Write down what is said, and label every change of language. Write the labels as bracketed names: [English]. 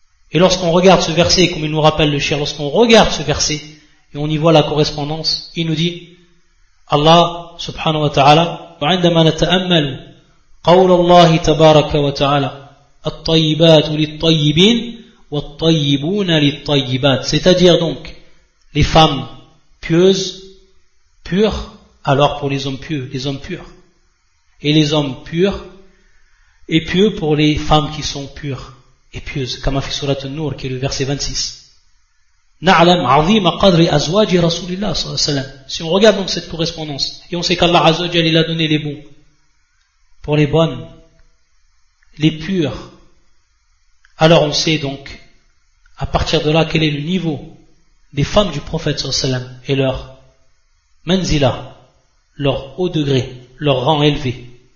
[French] Et lorsqu'on regarde ce verset, comme il nous rappelle le Cheikh, lorsqu'on regarde ce verset et on y voit la correspondance, il nous dit Allah subhanahu wa ta'ala, [Arabic] وعندما نتأمل قول الله تبارك وتعالى الطيبات للطيبين والطيبون للطيبات, [French] c'est-à-dire donc les femmes pieuses, pures, alors pour les hommes pieux, les hommes purs, et les hommes purs et pieux pour les femmes qui sont pures et pieuses, comme a fait surat An-Nur, qui est le verset 26. [Arabic] نعلم عظيم قدر أزواج رسول الله صلى الله عليه وسلم. [French] Si on regarde donc cette correspondance, et on sait qu'Allah Azzawajal, il a donné les bons pour les bonnes, les pures, alors on sait donc à partir de là quel est le niveau des femmes du prophète [Arabic] صلى الله عليه وسلم [French] et leur manzila, leur haut degré, leur rang élevé.